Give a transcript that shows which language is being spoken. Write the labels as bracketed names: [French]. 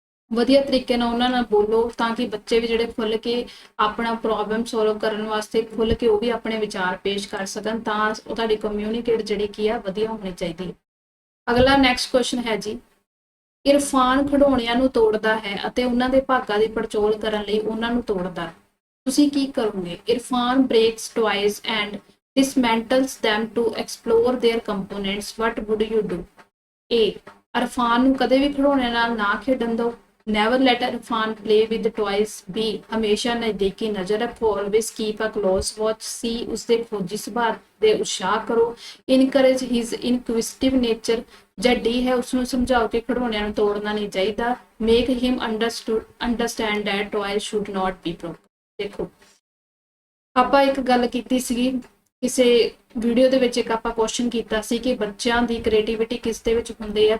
[Punjabi] ਵਧੀਆ ਤਰੀਕੇ ਨਾਲ ਉਹਨਾਂ ਨਾਲ ਬੋਲੋ ਤਾਂ ਕਿ ਬੱਚੇ ਵੀ ਜਿਹੜੇ ਖੁੱਲ ਕੇ ਆਪਣਾ ਪ੍ਰੋਬਲਮ ਸੋਲਵ ਕਰਨ ਵਾਸਤੇ ਖੁੱਲ ਕੇ ਉਹ ਵੀ ਆਪਣੇ ਵਿਚਾਰ ਪੇਸ਼ ਕਰ ਸਕਣ, ਤਾਂ ਉਹ ਤੁਹਾਡੀ ਕਮਿਊਨੀਕੇਟ ਜਿਹੜੀ ਕੀ ਆ ਵਧੀਆ ਹੋਣੀ ਚਾਹੀਦੀ ਹੈ। ਅਗਲਾ ਨੈਕਸਟ ਕੁਐਸਚਨ ਹੈ ਜੀ, ਇਰਫਾਨ ਖਿਡੌਣਿਆਂ ਨੂੰ ਤੋੜਦਾ ਹੈ ਅਤੇ ਉਹਨਾਂ ਦੇ ਭਾਗਾਂ ਦੀ ਪੜਚੋਲ ਕਰਨ ਲਈ ਉਹਨਾਂ ਨੂੰ ਤੋੜਦਾ, ਤੁਸੀਂ ਕੀ ਕਰੋਗੇ? [English] Irfan breaks toys and dismantles them to explore their components, what would you do? [Punjabi] A Irfan ਨੂੰ ਕਦੇ ਵੀ ਖਿਡੌਣਿਆਂ ਨਾਲ ਨਾ ਖੇਡਣ ਦਿਓ, [English] never let Irfan play with toys। [Punjabi] B ਹਮੇਸ਼ਾ ਨਜ਼ਦੀਕੀ ਨਜ਼ਰ ਰੱਖੋ, [English] always keep a close watch। [Punjabi] C ਉਸਦੇ ਖੋਜੀ ਸੁਭਾਅ ਦੇ ਉਤਸ਼ਾਹ ਕਰੋ, [English] encourage his inquisitive nature। [Punjabi] ਜਾਂ D ਹੈ ਉਸਨੂੰ ਸਮਝਾਓ ਕਿ ਖਿਡੌਣਿਆਂ ਨੂੰ ਤੋੜਨਾ ਨਹੀਂ ਚਾਹੀਦਾ, [English] make him understand that toys should not be broken। [Punjabi] ਦੇਖੋ ਆਪਾਂ ਇੱਕ ਗੱਲ ਕੀਤੀ ਸੀਗੀ ਕਿਸੇ ਵੀਡੀਓ ਦੇ ਵਿੱਚ, ਇੱਕ ਆਪਾਂ ਕੁਐਸਚਨ ਕੀਤਾ ਸੀ ਕਿ ਬੱਚਿਆਂ ਦੀ ਕ੍ਰੀਏਟੀਵਿਟੀ ਕਿਸ ਦੇ ਵਿੱਚ ਹੁੰਦੀ ਹੈ।